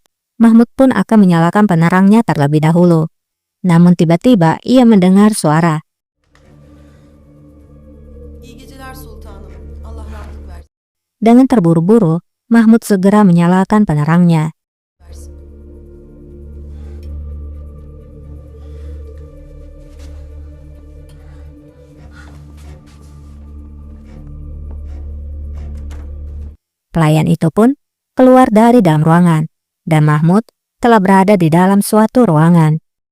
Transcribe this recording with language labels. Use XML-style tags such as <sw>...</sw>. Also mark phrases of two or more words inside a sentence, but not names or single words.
<id>Mahmud pun akan menyalakan penerangnya terlebih dahulu. Namun tiba-tiba ia mendengar suara.</id> <tr>İyi geceler sultanım. Allah rahatlık versin.</tr> <id>Dengan terburu-buru, Mahmud segera menyalakan penerangnya. Pelayan itu pun keluar dari dalam ruangan, dan Mahmud telah berada di dalam suatu ruangan.</id>